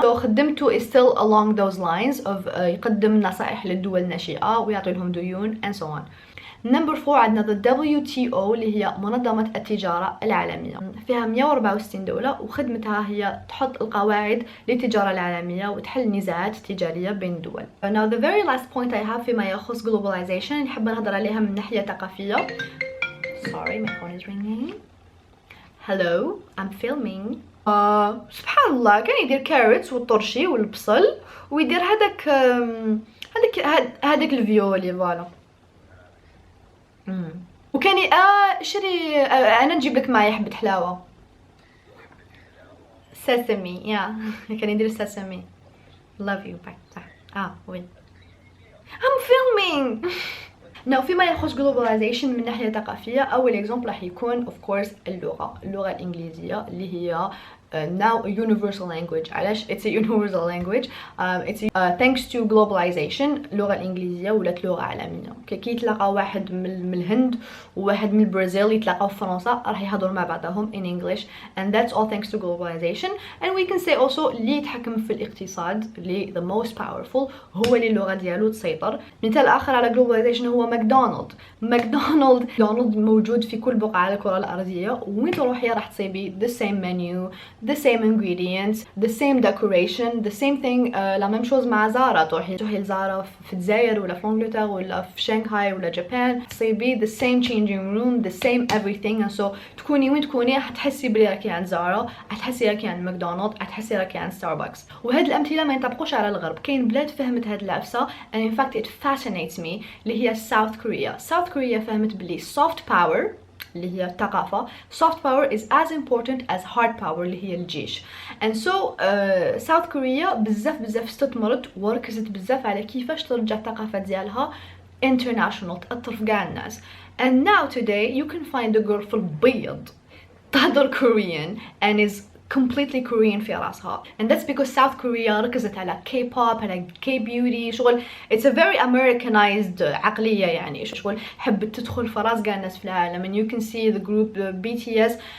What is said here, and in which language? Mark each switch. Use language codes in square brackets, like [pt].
[ar] so خدمته [en] is still along those lines of [ar] يقدم نصائح للدول الناشئة ويعطي لهم ديون [en] and so on. [ar] نمبر 4 عندنا the WTO اللي هي منظمة التجارة العالمية، فيها 164 دولة وخدمتها هي تحط القواعد للتجارة العالمية وتحل النزاعات التجارية بين الدول. [en] now the very last point I have [ar] فيما يخص [en] globalization [ar] نحب نهضر عليها من ناحية ثقافية. [en] sorry my phone is ringing. hello I'm filming. [ar] سبحان الله كان يدير كاريتس والطرشي والبصل ويدير هذاك الفيولي فوالا. وكان شري انا نجيب لك معايا حبه حلاوه ساسمي يا كان يدير ساسمي. [en] love you bye. وين I'm filming. [ar] now فيما يخص globalization من ناحيه ثقافيه اول اكزامبل راح يكون [en] of course [ar] اللغه الانجليزيه اللي هي [en] now a universal language. علاش it's a universal language؟ it's thanks to globalization [ar] اللغة الإنجليزية ولات لغة عالمية. كي يتلاقى واحد من الهند وواحد من البرازيل يتلاقاو في فرنسا راح يهضروا مع بعضهم in English [en] and that's all thanks to globalization. and we can say also [ar] اللي يتحكم في الاقتصاد اللي [en] the most powerful [ar] هو اللي اللغة ديالو تسيطر. مثال آخر على globalization هو ماكدونالد موجود في كل بقعة على الكرة الأرضية وين تروحي راح تصيبي [en] the same menu, the same ingredients, the same decoration, the same thing. [ar] لا ميم شوز مع زارا، تروحي لزارا في الجزائر ولا في انجلترا ولا في شنغهاي ولا جابان تصيبي [en] the same changing room, the same everything. [ar] and so تكوني وين تكوني حتحسي بلي راكي عند زارا، حتحسي راكي عند ماكدونالد، حتحسي راكي عند ستاربكس. وهاد الامثله ما ينطبقوش على الغرب. كاين بلاد فهمت هاد العفسه [en] and in fact it fascinates me [ar] اللي هي South Korea فهمت بلي soft power اللي هي الثقافة [en] soft power is as important as hard power [ar] اللي هي الجيش. and so South Korea بزاف استثمرت وركزت بزاف على كيفاش ترجع الثقافة ديالها international تأثر في كاع الناس. [en] and now today you can find a girl [ar] في البيض تهضر [en] Korean and is completely Korean [ar] في راسها [en] and that's because South Korea [ar] ركزت على [en] K-pop على K-beauty شغل it's a very Americanized [ar] عقلية يعني شغل حبت تدخل في راس كاع الناس في العالم. [en] and you can see the group BTS